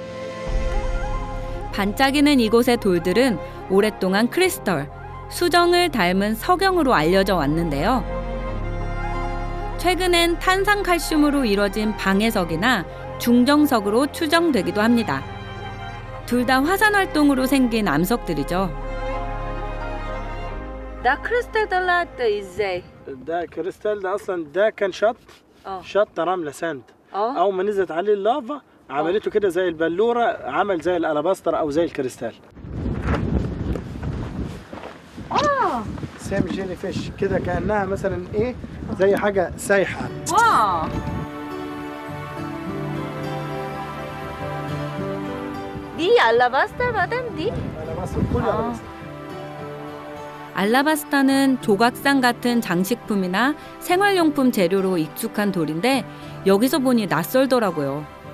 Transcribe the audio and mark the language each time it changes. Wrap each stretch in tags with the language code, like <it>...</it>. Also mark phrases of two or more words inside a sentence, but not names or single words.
<ko>반짝이는 이곳의 돌들은 오랫동안 크리스털, 수정을 닮은 석영으로 알려져 왔는데요. 최근엔 탄산칼슘으로 이뤄진 방해석이나 중정석으로 추정되기도 합니다. 둘 다 화산 활동으로 생긴 암석들이죠.</ko> <ar>ده كريستال طلعت ازاي؟ ده كريستال ده اصلا ده كان شط رمله ساند. اول ما نزلت عليه اللافا عملته كده زي البلوره، عمل زي الالاباستر او زي الكريستال.</ar> <en>some jelly fish</en> <ar>كده كانها مثلا ايه زي حاجه سايحه.</ar> <ko>와. 니</ko> <ar>دي ألاباستر مدام دي?</ar> <ko>알라바스타는 조각상 같은 장식품이나 생활용품 재료로 익숙한 돌인데 여기서 보니 낯설더라고요.</ko>